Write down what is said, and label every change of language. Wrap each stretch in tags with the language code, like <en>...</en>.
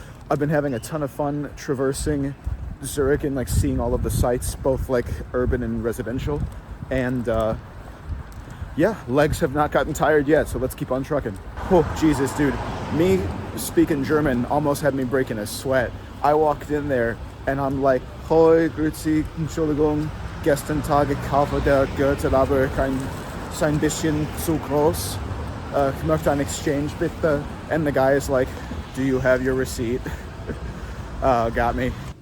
<en>I've been having a ton of fun traversing Zurich and like seeing all of the sites, both like urban and residential. And yeah, legs have not gotten tired yet, so let's keep on trucking. Oh, Jesus, dude. Me speaking German almost had me breaking a sweat.</en> <de>I walked in there and I'm like, Hoi, grüezi, Entschuldigung, gestern Tag gekauft der Gürtel, aber sein bisschen zu groß. Ich möchte an exchange bitte.</de> <en>And the guy is like, do you have your receipt? Got me.</en>